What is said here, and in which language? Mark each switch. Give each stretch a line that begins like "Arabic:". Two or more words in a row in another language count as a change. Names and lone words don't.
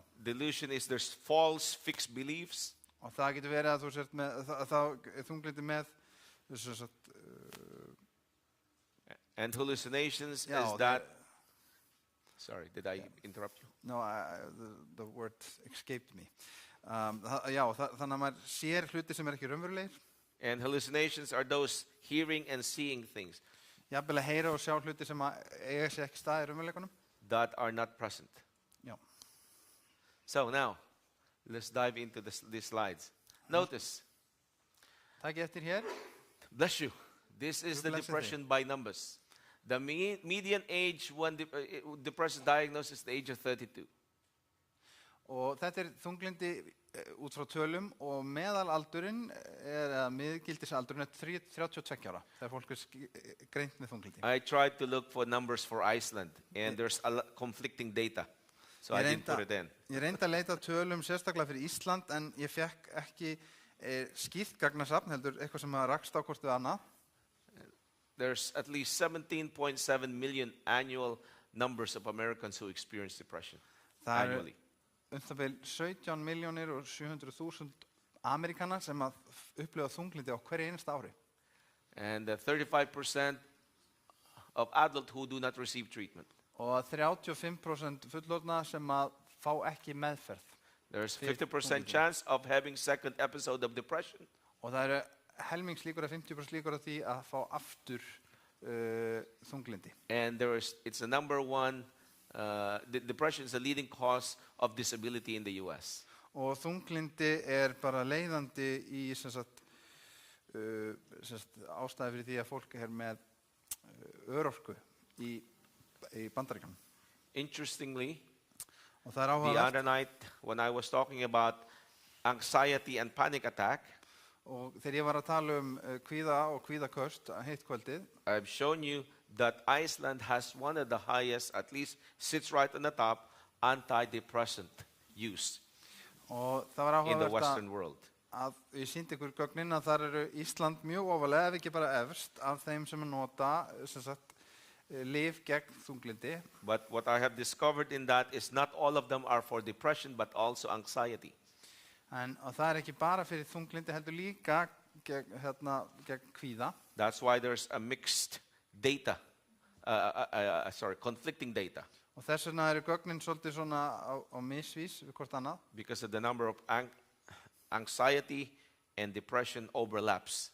English: Delusion is there's false fixed beliefs.
Icelandic: Og það getur verið að þú sért með þunglindi með
English: And hallucinations
Icelandic: Já,
English: is that. Sorry, did I interrupt you? No, the word escaped me.
Icelandic: Þannig að maður sér hluti sem ekki raunverulegir.
English: And hallucinations are those hearing and seeing things
Icelandic: Jafnvel að heyra og sjá hluti sem eiga sér ekki stað í raunveruleikunum.
English: that are not present.
Icelandic: Já.
English: So now, let's dive into these slides. Notice,
Icelandic: Takk eftir hér.
English: bless you. This is the Blessed depression by numbers. The median age when depression diagnosis is the age of 32.
Icelandic: Og þetta er þunglindi út frá tölum og meðalaldurinn eða miðgildisaldurinn er 32 ára þegar fólk er greint með þunglindi.
English: I tried to look for numbers for Iceland, and there's conflicting data, so I didn't put it in.
Icelandic: Ég reyndi að leita tölum sérstaklega fyrir Ísland en ég fekk ekki skýrt gagnasafn heldur eitthvað sem rakst á hvort við annað.
English: There's at least 17.7 million annual numbers of Americans who experience depression annually.
Icelandic: Það er 17.700.000 Amerikana sem að upplifa þunglindi á hverju einasta ári.
English: And 35% of adults who do not receive treatment.
Icelandic: Og 35% fullorðna sem að fá ekki meðferð.
English: There's 50% chance of having second episode of depression.
Icelandic: Og það eru helmingslíkur að 50% líkur að því að fá aftur þunglindi.
English: And it's the number one, depression is the leading cause of disability in the US.
Icelandic: Og þunglindi er bara leiðandi í sem sagt ástæði fyrir því að fólk með örorku í Bandaríkjunum.
English: Interestingly,
Icelandic: Og það
English: the
Icelandic: áhugavert.
English: other night when I was talking about anxiety and panic attack,
Icelandic: Og þegar ég var að tala kvíða og kvíðaköst heitt kvöldið,
English: I've shown you that Iceland has one of the highest, at least sits right on the top, antidepressant use
Icelandic: og það var
English: in the
Icelandic: áhugavert
English: Western world.
Icelandic: að ég sýndi ykkur gögnin að þar eru Ísland mjög ofalega, ef ekki bara efst, af þeim sem nota lyf gegn þunglindi.
English: But what I have discovered in that is not all of them are for depression, but also anxiety.
Icelandic: Og það ekki bara fyrir þunglindi, heldur líka gegn kvíða.
English: That's why there's a mixed data, conflicting data,
Icelandic: Og þess vegna eru gögnin svolítið svona á misvís við hvort annað,
English: because of the number of anxiety and depression overlaps.